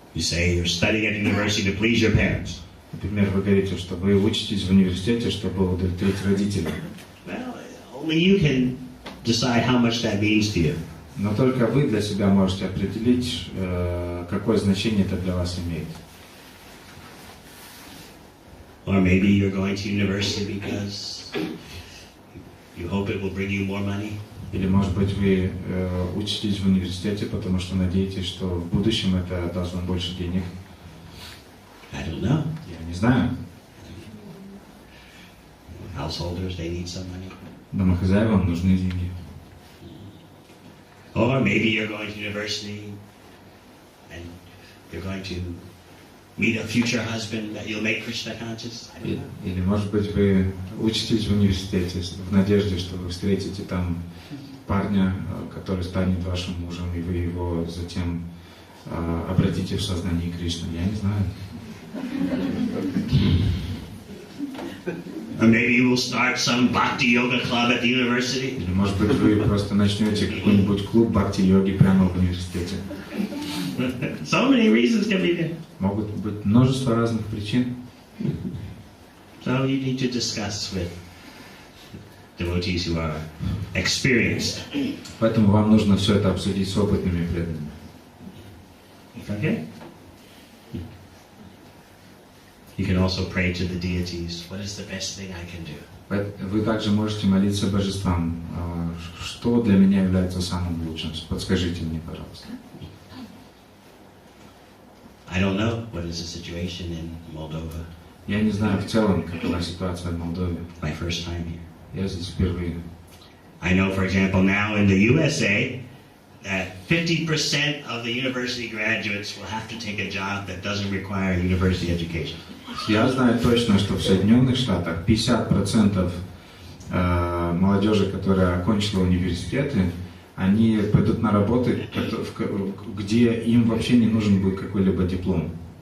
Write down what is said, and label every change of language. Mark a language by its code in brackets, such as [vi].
[en] You say you're studying at university to please your parents. [ru] Например, вы говорите, что вы учитесь в университете, чтобы удовлетворить родителей. [en] Well, only you can decide how much that means to you. [ru] Но только вы для себя можете определить, какое значение это для вас имеет. [en] Or maybe you're going to university because you hope it will bring you more money. [ru] Или, может быть, вы учитесь в университете, потому что надеетесь, что в будущем это даст вам больше денег. [en] I don't know. [ru] Я не знаю. [en] Householders, they need some money. [ru] Домохозяевам нужны деньги. [en] Or maybe you're going to university and you're going to meet a future husband that you'll make Krishna conscious. [ru] Или, может быть, вы учитесь в университете в надежде, что вы встретите там парня, который станет вашим мужем, и вы его затем обратите в сознание Кришны. Я не знаю. [en] Or maybe you will start some bhakti yoga club at the university. [ru] Или, может быть, вы просто начнете какой-нибудь клуб бхакти-йоги прямо в университете. [en] So many reasons can be there. [ru] Могут быть множество разных причин. [en] So you need to discuss with devotees who are experienced. [ru] Поэтому вам нужно все это обсудить с опытными преданными. [en] Okay? You can also pray to the deities. What is the best thing I can do? [ru] Вы также можете молиться божествам. Что для меня является самым лучшим? Подскажите мне, пожалуйста. [en] I don't know what is the situation in Moldova. [ru] Я не знаю в целом, какова ситуация в Молдове. [en] My first time here. [ru] Я здесь впервые. [en] I know, for example, now in the USA, that 50% of the university graduates will have to take a job that doesn't require university education. [ru] Я знаю точно, что в Соединенных Штатах 50% молодежи, которая окончила университеты, они пойдут на работы, где им вообще не нужен будет какой-либо диплом.